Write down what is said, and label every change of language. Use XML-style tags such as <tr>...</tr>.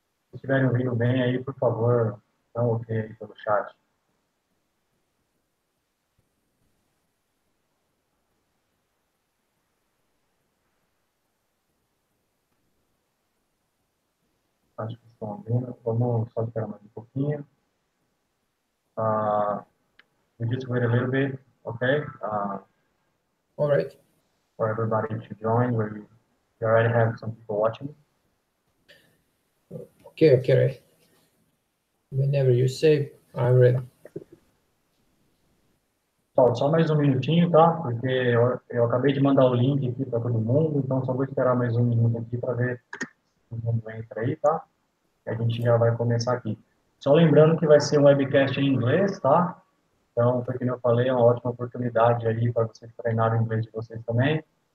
<pt>Se estiverem ouvindo bem aí, por favor, dá um ok aí pelo chat. Acho que estão ouvindo. Vamos só esperar mais um pouquinho.</pt> <en>We just wait a little bit, okay? All right. For everybody to join. We already have some people watching. Okay, Ray. Whenever you say, I'm ready.</en> <pt>Pessoal, só mais um minutinho, tá? Porque eu acabei de mandar o link aqui para todo mundo, então só vou esperar mais um minuto aqui para ver se todo mundo entra aí, tá? A gente já vai começar aqui. Só lembrando que vai ser um webcast em inglês, tá? Então, como eu falei, é uma ótima oportunidade aí para vocês treinarem o inglês de vocês também.</pt>